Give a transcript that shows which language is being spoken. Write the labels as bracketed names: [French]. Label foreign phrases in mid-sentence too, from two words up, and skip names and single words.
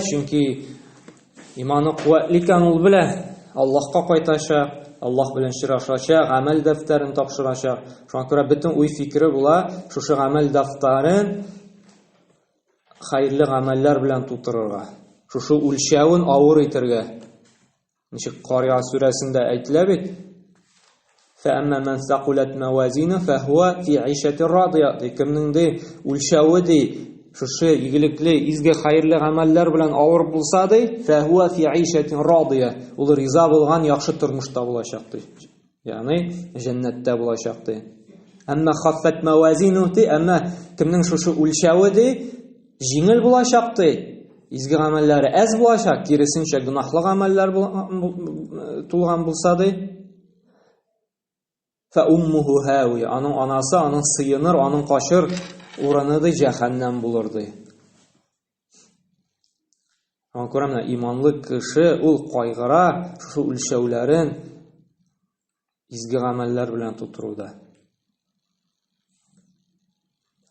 [Tatar] Чөнки иманы куәтле икән, ул белә, Аллаһка кайтачак, Аллаһ белән очрашачак, гамәл дәфтәрен тапшырачак. Шуңа күрә бөтен уй фикере була, шушы гамәл дәфтәрен хәерле гамәлләр белән тутырырга. Шушы үлчәвен авыр итәргә. Ничек Кария сүрәсендә әйтелә бит? [Arabic] فَأَمَّا مَنْ ثَقُلَتْ مَوَازِينُهُ فَهُوَ فِي عِيشَةٍ رَاضِيَةٍ. [Tatar] Кемнеңдә үлчәве ди, шушы игелекле, изге, хәерле гамәлләр белән авыр булса ди, [Arabic] فَهُوَ فِي عِيشَةٍ رَاضِيَةٍ. [Tatar] Ул риза булган яхшы тормышта булачак ди. Ягъни җәннәттә булачак ди. Әмма [Arabic] خَفَّتْ مَوَازِينُهُ [Tatar] ди, әмма кемнең шушы үлчәве ди, җиңел булачак ди. Изге гамәлләре әз булачак, киресенчә гөнаһлы гамәлләр тулган булса ди, [Arabic] فَأُمُّهُ هَاوِيَةٌ. [Tatar] Аның анасы, аның сыеныр, аның качыр урыны ди җәһәннәм булыр ди. Аңа күрә менә иманлы кеше ул кайгыра шушы үлчәүләрен изге гамәлләр белән тутыруда.